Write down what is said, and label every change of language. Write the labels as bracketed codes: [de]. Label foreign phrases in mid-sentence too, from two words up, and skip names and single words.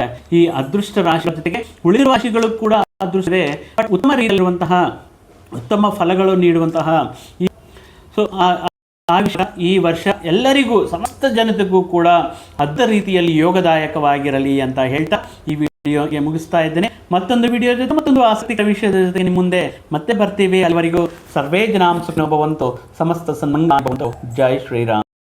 [kn] ಈ ಅದೃಷ್ಟ ರಾಶಿಗಳ ಜೊತೆಗೆ ಉಳಿದ ರಾಶಿಗಳು ಕೂಡ ಅದೃಷ್ಟವೇ, ಬಟ್ ಉತ್ತಮ ರೀತಿಯಲ್ಲಿರುವಂತಹ ಉತ್ತಮ ಫಲಗಳು ನೀಡುವಂತಹ ಈ ವರ್ಷ ಎಲ್ಲರಿಗೂ, ಸಮಸ್ತ ಜನತೆಗೂ ಕೂಡ ಅದ್ಭುತ ರೀತಿಯಲ್ಲಿ ಯೋಗದಾಯಕವಾಗಿರಲಿ ಅಂತ ಹೇಳ್ತಾ ಈ ವಿಡಿಯೋಗೆ ಮುಗಿಸ್ತಾ ಇದ್ದೇನೆ. ಮತ್ತೊಂದು ವಿಡಿಯೋ ಜೊತೆ ಮತ್ತೊಂದು ಆಸಕ್ತಿಕರ ವಿಷಯದ ಜೊತೆ ನಿಮ್ಮ ಮುಂದೆ ಮತ್ತೆ ಬರ್ತೀವಿ. [sa] ಅಲ್ಲಿವರೆಗೂ ಸರ್ವೇ ಜನಾಂ ಸುಖಿನೋ ಭವಂತು, ಸಮಸ್ತ ಸನ್ಮಂಗಳಾನಿ ಭವಂತು. [kn] ಜೈ ಶ್ರೀರಾಮ್.